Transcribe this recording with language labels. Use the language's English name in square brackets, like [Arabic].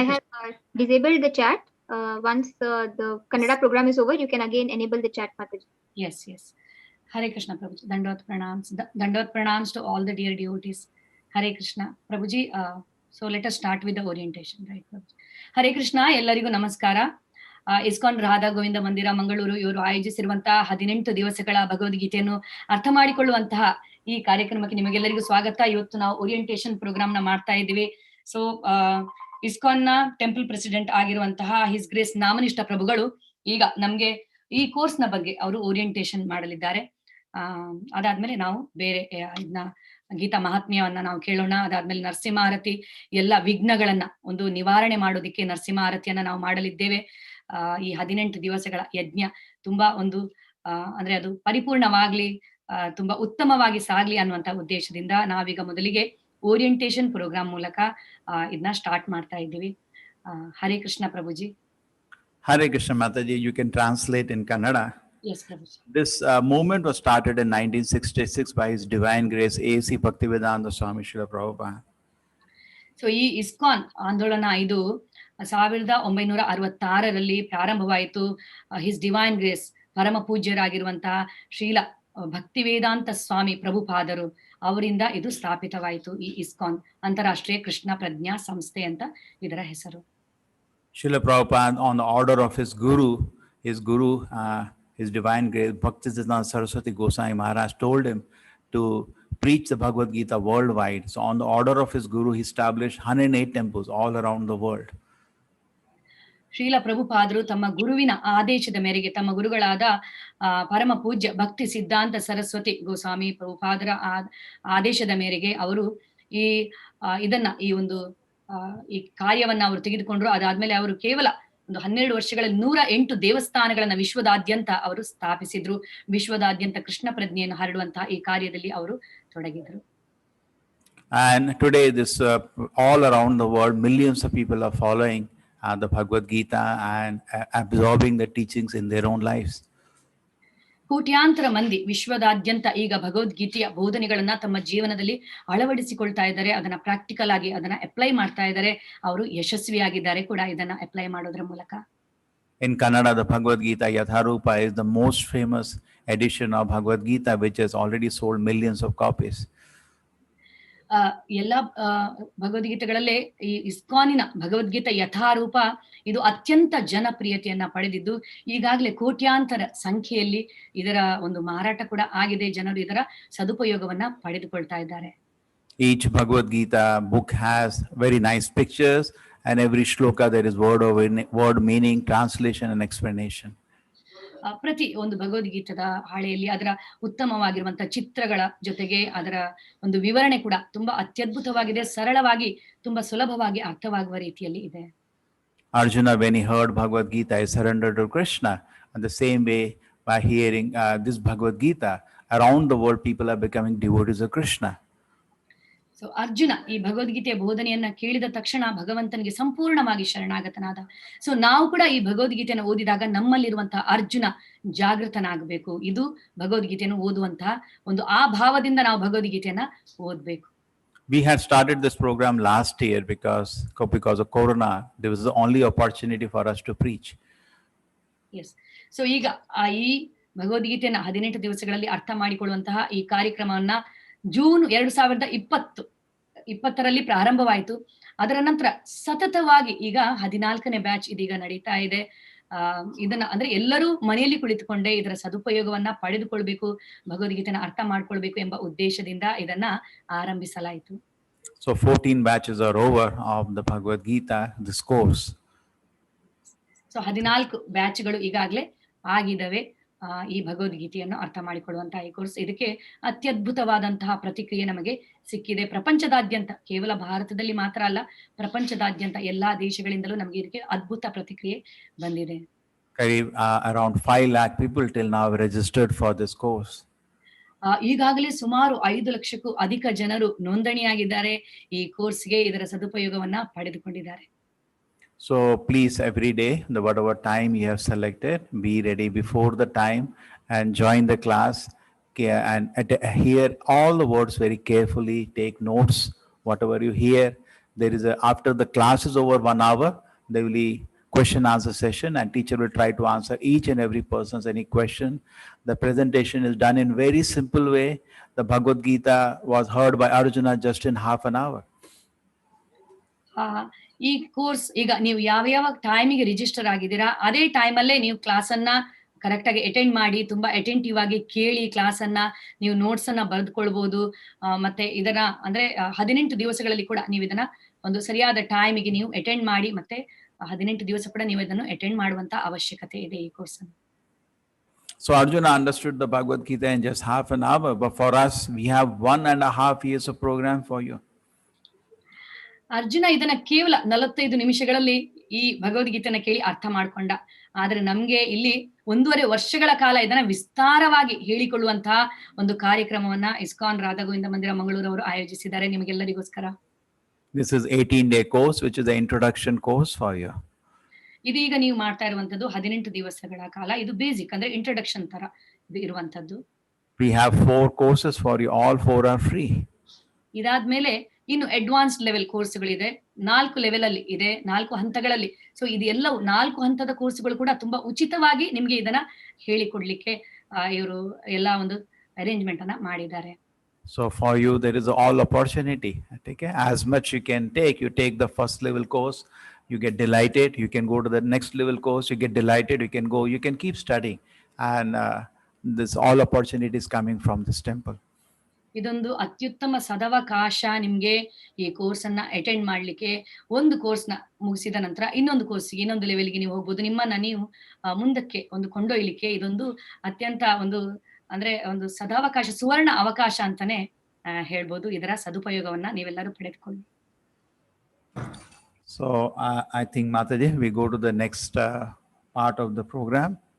[English] I have disabled the chat. Once the Kannada program is over, you can again enable the chat, Mataji. Yes, yes. Hare Krishna, Prabhuji. Dandot pranams to all the dear devotees. Hare Krishna. Prabhuji, so let us start with the orientation, right? [Kannada] Hare Krishna, ellarigu namaskara. ISKCON Radha Govinda ಮಂದಿರ ಮಂಗಳೂರು ಇವರು ಆಯೋಜಿಸಿರುವಂತಹ 18 ದಿವಸಗಳ ಭಗವದ್ಗೀತೆಯನ್ನು ಅರ್ಥ ಮಾಡಿಕೊಳ್ಳುವಂತಹ ಈ ಕಾರ್ಯಕ್ರಮಕ್ಕೆ ನಿಮಗೆಲ್ಲರಿಗೂ ಸ್ವಾಗತ. ಇವತ್ತು ನಾವು ಓರಿಯಂಟೇಶನ್ ಪ್ರೋಗ್ರಾಮ್ ನ ಮಾಡ್ತಾ ಇದ್ದೀವಿ. ಸೊ ಇಸ್ಕಾನ್ ನ ಟೆಂಪಲ್ ಪ್ರೆಸಿಡೆಂಟ್ ಆಗಿರುವಂತಹ ಹಿಸ್ ಗ್ರೇಸ್ ನಾಮನಿಷ್ಠ ಪ್ರಭುಗಳು ಈಗ ನಮ್ಗೆ ಈ ಕೋರ್ಸ್ ನ ಬಗ್ಗೆ ಅವರು ಓರಿಯಂಟೇಶನ್ ಮಾಡಲಿದ್ದಾರೆ. ಅದಾದ್ಮೇಲೆ ನಾವು ಬೇರೆ ಇದನ್ನ ಗೀತಾ ಮಹಾತ್ಮ್ಯವನ್ನ ನಾವು ಕೇಳೋಣ. ಅದಾದ್ಮೇಲೆ ನರಸಿಂಹಾರತಿ, ಎಲ್ಲ ವಿಘ್ನಗಳನ್ನ ಒಂದು ನಿವಾರಣೆ ಮಾಡೋದಿಕ್ಕೆ ನರಸಿಂಹಾರತಿಯನ್ನ ನಾವು ಮಾಡಲಿದ್ದೇವೆ. ಈ 18 ದಿವಸಗಳ ಯಜ್ಞ ತುಂಬಾ ಒಂದು ಅಂದ್ರೆ ಅದು ಪರಿಪೂರ್ಣವಾಗ್ಲಿ, ತುಂಬಾ ಉತ್ತಮವಾಗಿ ಸಾಗ್ಲಿ ಅನ್ನುವಂತ ಉದ್ದೇಶದಿಂದ ನಾವೀಗ ಮೊದಲಿಗೆ ಓರಿಯಂಟೇಶನ್ ಪ್ರೋಗ್ರಾಮ್ ಮೂಲಕ ಇದನ್ನ ಸ್ಟಾರ್ಟ್ ಮಾಡ್ತಾ ಇದ್ದೀವಿ. Hare Krishna ಪ್ರಭುಜಿ. [English] Hare Krishna Mataji, you can translate in Kannada. Yes, Prabhuji. This movement was started in 1966 by His Divine Grace A.C. Bhaktivedanta Swami Srila Prabhupada. [Kannada] So ಈ ಇಸ್ಕಾನ್ ಆಂದೋಲನ ಇದು 1966ರಲ್ಲಿ ಪ್ರಾರಂಭವಾಯಿತು. ಹಿಸ್ ಡಿವೈನ್ ಗ್ರೇಸ್ ಪರಮ ಪೂಜ್ಯರಾಗಿರುವಂತಹ ಶ್ರೀಲ ಭಕ್ತಿವೇದಾಂತ ಸ್ವಾಮಿ ಪ್ರಭುಪಾದರು ಅವರಿಂದ ಇದು ಸ್ಥಾಪಿತವಾಯಿತು. ಈ ಇಸ್ಕಾನ್ ಅಂತಾರಾಷ್ಟ್ರೀಯ ಕೃಷ್ಣ ಪ್ರಜ್ಞಾ ಸಂಸ್ಥೆ ಅಂತ ಇದರ ಹೆಸರು. [English] Srila Prabhupada, on the order of his guru, His Divine Grace Bhaktisiddhanta Saraswati Goswami Maharaj told him to preach the Bhagavad Gita worldwide. So on the order of his guru, he established 108 temples all around the world. [Kannada] Srila ಪ್ರಭುಪಾದರು ತಮ್ಮ ಗುರುವಿನ ಆದೇಶದ ಮೇರೆಗೆ, ತಮ್ಮ ಗುರುಗಳಾದ ಪರಮ ಪೂಜ್ಯ ಭಕ್ತಿ ಸಿದ್ಧಾಂತ ಸರಸ್ವತಿ ಗೋಸ್ವಾಮಿ ಪ್ರಭುಪಾದರ ಆದೇಶದ ಮೇರೆಗೆ ಅವರು ಈ ಒಂದು ಈ ಕಾರ್ಯವನ್ನ ಅವರು ತೆಗೆದುಕೊಂಡ್ರು. ಅದಾದ್ಮೇಲೆ ಅವರು ಕೇವಲ ಒಂದು 12 ವರ್ಷಗಳಲ್ಲಿ 108 ದೇವಸ್ಥಾನಗಳನ್ನ ವಿಶ್ವದಾದ್ಯಂತ ಅವರು ಸ್ಥಾಪಿಸಿದ್ರು. ವಿಶ್ವದಾದ್ಯಂತ ಕೃಷ್ಣ ಪ್ರಜ್ಞೆಯನ್ನು ಹರಡುವಂತಹ ಈ ಕಾರ್ಯದಲ್ಲಿ ಅವರು ತೊಡಗಿದ್ರು. [English] And today, this all around the world, millions of people are following the Bhagavad Gita and absorbing the teachings in their own lives. [Kannada] ಕೋಟ್ಯಾಂತರ ಮಂದಿ ವಿಶ್ವದಾದ್ಯಂತ ಈಗ ಭಗವದ್ಗೀತೆಯ ಬೋಧನೆಗಳನ್ನ ತಮ್ಮ ಜೀವನದಲ್ಲಿ ಅಳವಡಿಸಿಕೊಳ್ತಾ ಇದ್ದಾರೆ. ಅದನ್ನ ಪ್ರಾಕ್ಟಿಕಲ್ ಆಗಿ ಅದನ್ನ ಅಪ್ಲೈ ಮಾಡ್ತಾ ಇದ್ದಾರೆ. ಅವರು ಯಶಸ್ವಿಯಾಗಿದ್ದಾರೆ ಕೂಡ ಇದನ್ನ ಅಪ್ಲೈ ಮಾಡೋದ್ರ ಮೂಲಕ. [English] In Kannada, the Bhagavad Gita Yatharupa is the most famous edition of Bhagavad Gita, which has already sold millions of copies. [Kannada] ಎಲ್ಲ ಭಗವದ್ಗೀತೆಗಳಲ್ಲೇ ಈ ಇಸ್ಕಾನಿನ ಭಗವದ್ಗೀತಾ ಯಥಾರೂಪ ಇದು ಅತ್ಯಂತ ಜನಪ್ರಿಯತೆಯನ್ನ ಪಡೆದಿದ್ದು ಈಗಾಗಲೇ ಕೋಟ್ಯಾಂತರ ಸಂಖ್ಯೆಯಲ್ಲಿ ಇದರ ಒಂದು ಮಾರಾಟ ಕೂಡ ಆಗಿದೆ. ಜನರು ಇದರ ಸದುಪಯೋಗವನ್ನ ಪಡೆದುಕೊಳ್ತಾ ಇದ್ದಾರೆ. [English] Each Bhagavad Gita book has very nice pictures, and every shloka there is word meaning, translation and explanation. [Kannada] ಪ್ರತಿ ಒಂದು ಭಗವದ್ಗೀತದ ಹಾಳೆಯಲ್ಲಿ ಅದರ ಉತ್ತಮವಾಗಿರುವಂತಹ ಚಿತ್ರಗಳ ಜೊತೆಗೆ ಅದರ ಒಂದು ವಿವರಣೆ ಕೂಡ ತುಂಬಾ ಅತ್ಯದ್ಭುತವಾಗಿದೆ. ಸರಳವಾಗಿ ತುಂಬಾ ಸುಲಭವಾಗಿ ಅರ್ಥವಾಗುವ ರೀತಿಯಲ್ಲಿ ಇದೆ. Arjuna, when he heard Bhagavad Gita, he surrendered to Krishna. And the same way, by hearing this Bhagavad Gita, around the world people are becoming devotees of Krishna. So Arjuna ಈ ಭಗವದ್ಗೀತೆಯ ಬೋಧನೆಯನ್ನ ಕೇಳಿದ ತಕ್ಷಣ ಭಗವಂತನಿಗೆ ಸಂಪೂರ್ಣವಾಗಿ ಶರಣಾಗತನಾದ. ಸೊ ನಾವು ಕೂಡ ಈ ಭಗವದ್ಗೀತೆಯನ್ನು ಓದಿದಾಗ ನಮ್ಮಲ್ಲಿರುವಂತಹ ಅರ್ಜುನ ಜಾಗೃತನಾಗಬೇಕು. ಇದು ಭಗವದ್ಗೀತೆಯನ್ನು ಓದುವಂತಹ ಒಂದು ಆ ಭಾವದಿಂದ ನಾವು ಭಗವದ್ಗೀತೆಯನ್ನ ಓದ್ಬೇಕು. [English] We had started this program last year because of Corona, there was the only opportunity for us to preach. Yes. [Kannada] So ಈಗ ಈ ಭಗವದ್ಗೀತೆಯನ್ನ 18 ದಿವಸಗಳಲ್ಲಿ ಅರ್ಥ ಮಾಡಿಕೊಳ್ಳುವಂತಹ ಈ ಕಾರ್ಯಕ್ರಮವನ್ನ ಜೂನ್ 2020 ಪ್ರಾರಂಭವಾಯಿತು. ಅದರ ನಂತರ ಸತತವಾಗಿ ಈಗ 14ನೇ ಬ್ಯಾಚ್ ಇದೀಗ ನಡೀತಾ ಇದೆ. ಇದನ್ನ ಅಂದ್ರೆ ಎಲ್ಲರೂ ಮನೆಯಲ್ಲಿ ಕುಳಿತುಕೊಂಡೇ ಇದರ ಸದುಪಯೋಗವನ್ನ ಪಡೆದುಕೊಳ್ಬೇಕು, ಭಗವದ್ಗೀತೆನ ಅರ್ಥ ಮಾಡ್ಕೊಳ್ಬೇಕು ಎಂಬ ಉದ್ದೇಶದಿಂದ ಇದನ್ನ ಆರಂಭಿಸಲಾಯಿತು. [English] So 14 batches are over of the Bhagavad Gita, this course. [Kannada] So 14 ಬ್ಯಾಚ್ಗಳು ಈಗಾಗಲೇ ಆಗಿದ್ದಾವೆ. ಈ ಭಗವದ್ಗೀತೆಯನ್ನು ಅರ್ಥ ಮಾಡಿಕೊಳ್ಳುವಂತಹ ಈ ಕೋರ್ಸ್, ಇದಕ್ಕೆ ಅತ್ಯದ್ಭುತವಾದಂತಹ ಪ್ರತಿಕ್ರಿಯೆ ನಮಗೆ ಸಿಕ್ಕಿದೆ. ಪ್ರಪಂಚದಾದ್ಯಂತ, ಕೇವಲ ಭಾರತದಲ್ಲಿ ಮಾತ್ರ ಅಲ್ಲ, ಪ್ರಪಂಚದಾದ್ಯಂತ ಎಲ್ಲಾ ದೇಶಗಳಿಂದಲೂ ನಮಗೆ ಇದಕ್ಕೆ ಅದ್ಭುತ ಪ್ರತಿಕ್ರಿಯೆ ಬಂದಿದೆ. [English] Around 5 lakh people till now registered for this course. [Kannada] ಈಗಾಗಲೇ ಸುಮಾರು 5 ಲಕ್ಷಕ್ಕೂ ಅಧಿಕ ಜನರು ನೋಂದಣಿಯಾಗಿದ್ದಾರೆ. ಈ ಕೋರ್ಸ್ಗೆ ಇದರ ಸದುಪಯೋಗವನ್ನ ಪಡೆದುಕೊಂಡಿದ್ದಾರೆ. [English] So please, every day, whatever time you have selected, be ready before the time and join the class and hear all the words very carefully. Take notes, whatever you hear. There is after the class is over 1 hour, there will be question answer session, and teacher will try to answer each and every person's any question. The presentation is done in very simple way. The Bhagavad Gita was heard by Arjuna just in half an hour. [Kannada] ಈ course ಈಗ ನೀವು ಯಾವ ಟೈಮಿಗೆ register ಆಗಿದ್ದೀರಾ ಅದೇ ಟೈಮಲ್ಲೇ ನೀವು class ಅನ್ನ ಕರೆಕ್ಟ್ ಆಗಿ ಅಟೆಂಡ್ ಮಾಡಿ, ತುಂಬಾ ಅಟೆಂಟಿವ್ ಆಗಿ ಕೇಳಿ ಕ್ಲಾಸ್ ಅನ್ನ, ನೀವು ನೋಟ್ಸ್ ಅನ್ನ ಬರೆದುಕೊಳ್ಬಹುದು. ಮತ್ತೆ ಇದನ್ನ ಅಂದ್ರೆ 18 ದಿವಸಗಳಲ್ಲಿ ಕೂಡ ನೀವು ಇದನ್ನ ಒಂದು ಸರಿಯಾದ ಟೈಮಿಗೆ ನೀವು ಅಟೆಂಡ್ ಮಾಡಿ, ಮತ್ತೆ 18 ದಿವಸ ಕೂಡ ನೀವು ಇದನ್ನು ಅಟೆಂಡ್ ಮಾಡುವಂತ ಅವಶ್ಯಕತೆ ಇದೆ ಈ ಕೋರ್ಸ್ ಅನ್ನು. [English] So Arjuna understood the Bhagavad Gita in just half an hour, but for us we have 1.5 years of program for you. [Kannada] Arjuna ಇದನ್ನ ಕೇವಲ 45 ನಿಮಿಷಗಳಲ್ಲಿ ಈ ಭಗವದ್ಗೀತೆನ ಕೇಳಿ ಅರ್ಥ ಮಾಡ್ಕೊಂಡ. ಆದ್ರೆ ನಮ್ಗೆ ಇಲ್ಲಿ 1.5 ವರ್ಷಗಳ ಕಾಲ ಇದನ್ನ ವಿಸ್ತಾರವಾಗಿ ಹೇಳಿಕೊಳ್ಳುವಂತಹ ಒಂದು ಕಾರ್ಯಕ್ರಮವನ್ನ ಇಸ್ಕಾನ್ ರಾಧಾ ಗೋವಿಂದ ಮಂದಿರ ಮಂಗಳೂರು ಅವರು ಆಯೋಜಿಸಿದ್ದಾರೆ ನಿಮಗೆಲ್ಲರಿಗೋಸ್ಕರ. [English] This is 18-day course, which is the introduction course for you. [Kannada] ಇದೀಗ ನೀವು ಮಾಡ್ತಾ ಇರುವಂತದ್ದು 18 ದಿವಸಗಳ ಕಾಲ. ಇದು ಬೇಸಿಕ್ ಅಂದ್ರೆ ಇಂಟ್ರೊಡಕ್ಷನ್ ತರ ಇದು ಇರುವಂತದ್ದು. [English] We have 4 courses for you. All 4 are free. [Kannada] ಇದಾದ್ಮೇಲೆ ಇನ್ನು ಅಡ್ವಾನ್ಸ್ಡ್ ಲೆವೆಲ್ ಕೋರ್ಸ್ಗಳಿದೆ. 4 ಲೆವೆಲ್ ಅಲ್ಲಿ ಇದೆ, 4 ಹಂತಗಳಲ್ಲಿ. ಸೊ ಇದು ಎಲ್ಲವೂ 4 ಹಂತದ ಕೋರ್ಸ್ಗಳು ಕೂಡ ತುಂಬಾ ಉಚಿತವಾಗಿ ನಿಮ್ಗೆ ಇದನ್ನ ಹೇಳಿಕೊಡ್ಲಿಕ್ಕೆ ಇವರು ಎಲ್ಲಾ ಒಂದು ಅರೇಂಜ್ಮೆಂಟ್ ಅನ್ನ ಮಾಡಿದ್ದಾರೆ. [English] So for you there is all opportunity. Okay, as much you can take. You take the first level course, you get delighted. You can go to the next level course, you get delighted. You can go, you can keep studying, and this all opportunities coming from this temple. [Kannada] ಇದೊಂದು ಅತ್ಯುತ್ತಮ ಸದವಕಾಶ ನಿಮ್ಗೆ ಈ course ಅನ್ನ attend ಮಾಡ್ಲಿಕ್ಕೆ. ಒಂದು course ನ ಮುಗಿಸಿದ ನಂತರ ಇನ್ನೊಂದು ಕೋರ್ಸ್ಗೆ, ಇನ್ನೊಂದು ಲೆವೆಲ್ಗೆ ನೀವು ಹೋಗ್ಬೋದು. ನಿಮ್ಮನ್ನ ನೀವು ಮುಂದಕ್ಕೆ ಒಂದು ಕೊಂಡೊಯ್ಲಿಕ್ಕೆ ಇದೊಂದು ಅತ್ಯಂತ ಒಂದು ಅಂದ್ರೆ ಒಂದು ಸದಾವಕಾಶ, ಸುವರ್ಣ ಅವಕಾಶ ಅಂತಾನೆ ಹೇಳ್ಬೋದು. ಇದರ ಸದುಪಯೋಗವನ್ನ ನೀವೆಲ್ಲರೂ ಪಡೆದುಕೊಳ್ಳಿ. [English] So I think, Mataji, we go to the next part of the program.